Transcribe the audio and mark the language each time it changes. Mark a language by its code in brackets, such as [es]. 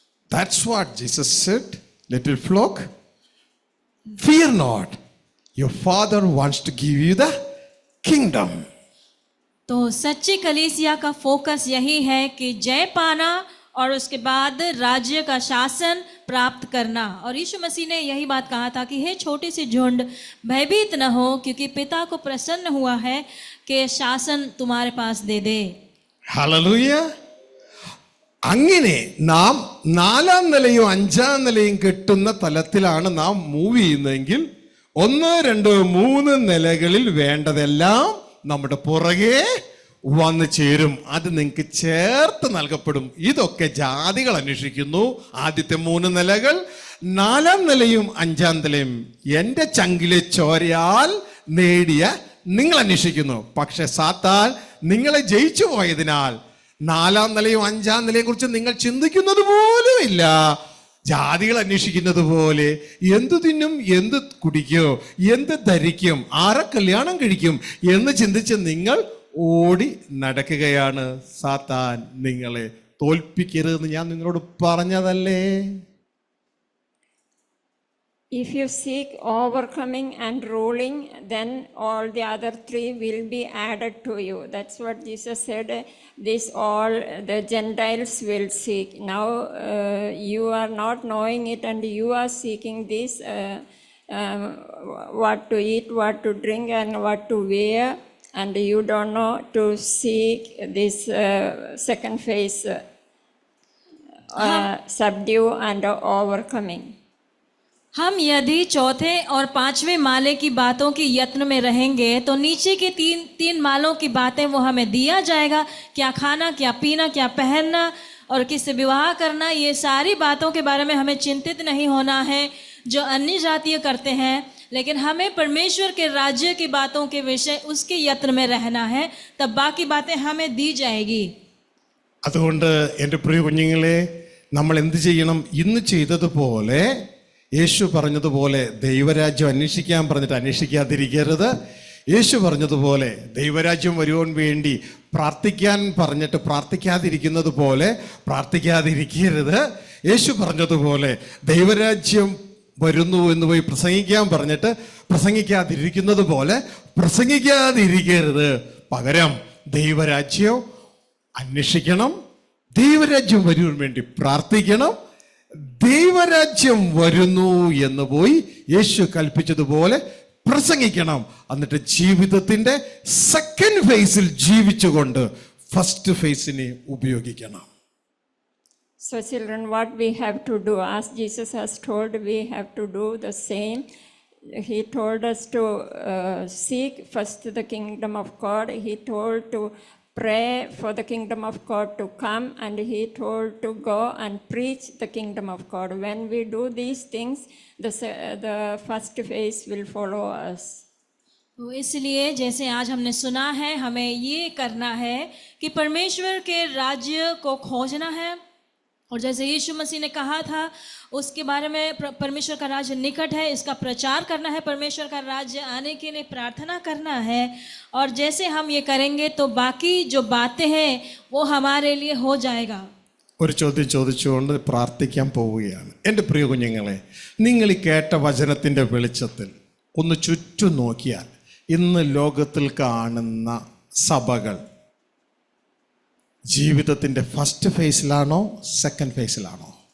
[en] That's what Jesus said, little flock, fear not, your father wants to give you the kingdom. [hi] तो सच्ची कलीसिया का focus यही है कि जय पाना और उसके बाद राज्य का शासन प्राप्त करना। और यीशु मसीह ने यही बात कहा था कि हे छोटी सी झुंड, भयभीत न हो, क्योंकि पिता को प्रसन्न हुआ है कि शासन तुम्हारे पास दे दे। [ml] ഹല്ലേലൂയ. അങ്ങനെ നാം 4ാം നിലയും 5ാം നിലയും കെട്ടുന്ന തലത്തിലാണ് നാം മൂവ് ചെയ്യുന്നതെങ്കിൽ 1, 2, 3 നിലകളിൽ വേണ്ടതെല്ലാം നമ്മുടെ പുറകെ വന്നു ചേരും. അത് നിങ്ങൾക്ക് ചേർത്ത് നൽകപ്പെടും. ഇതൊക്കെ ജാതികൾ അന്വേഷിക്കുന്നു. ആദ്യത്തെ 3 നിലകൾ, 4ാം നിലയും 5ാം നിലയും എൻ്റെ ചങ്കിലെ ചോരയാൽ നേടിയ നിങ്ങൾ അന്വേഷിക്കുന്നു. പക്ഷെ സാത്താൻ നിങ്ങളെ ജയിച്ചു പോയതിനാൽ 4ാം നിലയും 5ാം നിലയെ കുറിച്ച് നിങ്ങൾ ചിന്തിക്കുന്നത് പോലും ഇല്ല. ജാതികൾ അന്വേഷിക്കുന്നത് പോലെ എന്തു തിന്നും, എന്ത് കുടിക്കോ, എന്ത് ധരിക്കും, ആരെ കല്യാണം കഴിക്കും എന്ന് ചിന്തിച്ച് നിങ്ങൾ ഓടി നടക്കുകയാണ്. സാത്താൻ നിങ്ങളെ തോൽപ്പിക്കരുതെന്ന് ഞാൻ നിങ്ങളോട് പറഞ്ഞതല്ലേ? [en] If you seek overcoming and ruling, then all the other three will be added to you. That's what Jesus said. This all the Gentiles will seek. Now you are not knowing it, and you are seeking this, what to eat, what to drink, and what to wear, and you don't know to seek this second phase, subdue and overcoming. [hi] हम यदि चौथे और पांचवें माले की बातों की यत्न में रहेंगे तो नीचे के तीन मालों की बातें वो हमें दिया जाएगा, क्या खाना, क्या पीना, क्या पहनना और किससे विवाह करना। ये सारी बातों के बारे में हमें चिंतित नहीं होना है जो अन्य जातीय करते हैं, लेकिन हमें परमेश्वर के राज्य की बातों के विषय उसके यत्न में रहना है, तब बाकी बातें हमें दी जाएगी। [ml] അതുകൊണ്ട് എൻ്റെ പ്രിയ കുഞ്ഞുങ്ങളെ, നമ്മൾ എന്ത് ചെയ്യണം? ഇന്ന് ചെയ്തതുപോലെ, യേശു പറഞ്ഞതുപോലെ ദൈവരാജ്യം അന്വേഷിക്കാൻ പറഞ്ഞിട്ട് അന്വേഷിക്കാതിരിക്കരുത്. യേശു പറഞ്ഞതുപോലെ ദൈവരാജ്യം വരുവാൻ വേണ്ടി പ്രാർത്ഥിക്കാൻ പറഞ്ഞിട്ട് പ്രാർത്ഥിക്കാതിരിക്കുന്നത് പോലെ പ്രാർത്ഥിക്കാതിരിക്കരുത്. യേശു പറഞ്ഞതുപോലെ ദൈവരാജ്യം വരുന്നു എന്ന് പോയി പ്രസംഗിക്കാൻ പറഞ്ഞിട്ട് പ്രസംഗിക്കാതിരിക്കുന്നത് പോലെ പ്രസംഗിക്കാതിരിക്കരുത്. പകരം ദൈവരാജ്യം അന്വേഷിക്കണം, ദൈവരാജ്യം വരുവാൻ വേണ്ടി പ്രാർത്ഥിക്കണം. ദൈവരാജ്യം വരുന്നു എന്ന് പോയി യേശു കൽപ്പിച്ചതുപോലെ പ്രസംഗിക്കണം. എന്നിട്ട് ജീവിതത്തിന്റെ സെക്കൻഡ് ഫേസിൽ ജീവിച്ചുകൊണ്ട് ഫസ്റ്റ് ഫേസിനെ ഉപയോഗിക്കണം. [en] So children, what we have to do, as Jesus has told, we have to do the same. He told us to seek first the kingdom of God. He told to pray for the kingdom of God to come, and he told to go and preach the kingdom of God. When we do these things, the first phase will follow us. [hi] तो इसलिए जैसे आज हमने सुना है, हमें ये करना है कि परमेश्वर के राज्य को खोजना है, और जैसे यीशु मसीह ने कहा था उसके बारे में परमेश्वर का राज्य निकट है, इसका प्रचार करना है, परमेश्वर का राज्य आने के लिए प्रार्थना करना है। और जैसे हम ये करेंगे तो बाकी जो बातें हैं वो हमारे लिए हो जाएगा। [ml] ഒരു ചോദ്യം ചോദിച്ചുകൊണ്ട് പ്രാർത്ഥിക്കാൻ പോവുകയാണ്. എൻ്റെ പ്രിയ കുഞ്ഞുങ്ങളെ, നിങ്ങൾ ഈ കേട്ട വചനത്തിൻ്റെ വെളിച്ചത്തിൽ ഒന്ന് ചുറ്റും നോക്കിയാൽ ഇന്ന് ലോകത്തിൽ കാണുന്ന സഭകൾ ജീവിതത്തിൻ്റെ ഫസ്റ്റ് ഫേസിലാണോ സെക്കൻഡ് ഫേസിലാണോ?